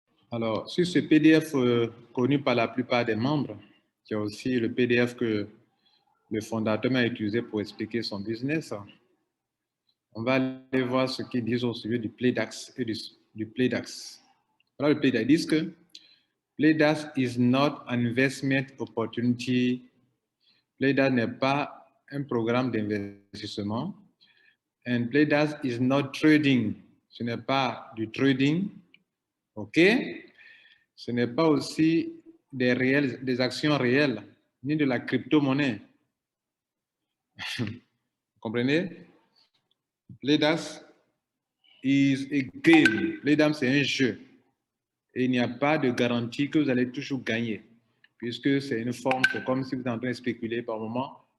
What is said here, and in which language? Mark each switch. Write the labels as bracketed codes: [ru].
[fr] Alors, sur ce PDF connu par la plupart des membres, qui a aussi le PDF que le fondateur a utilisé pour expliquer son business, on va aller voir ce qu'ils disent au sujet du PlayDAX et du PlayDAX. Alors, le PlayDAX dit que [en] PlayDAX is not an investment opportunity. [fr] PlayDAX n'est pas un programme d'investissement. [en] And PlayDAX is not trading. [fr] Ce n'est pas du trading. OK? Ce n'est pas aussi des actions réelles, ni de la crypto-monnaie. Vous comprenez? [en] PlayDAX is a game. [fr] PlayDAX, c'est un jeu. Et il n'y a pas de garantie que vous allez toujours gagner, puisque c'est une forme, c'est comme si vous êtes en train de spéculer par moment.